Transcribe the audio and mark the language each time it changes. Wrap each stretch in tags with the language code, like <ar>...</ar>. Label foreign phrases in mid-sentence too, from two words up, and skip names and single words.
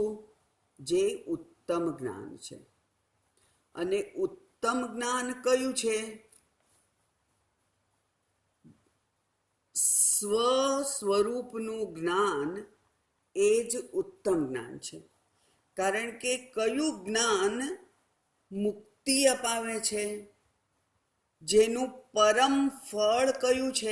<gu>જે ઉત્તમ જ્ઞાન છે। અને ઉત્તમ જ્ઞાન કયું છે? સ્વસ્વરૂપનું જ્ઞાન એ જ ઉત્તમ જ્ઞાન છે। કારણ કે કયું જ્ઞાન મુક્તિ અપાવે છે? જેનું પરમ ફળ કયું છે?</gu>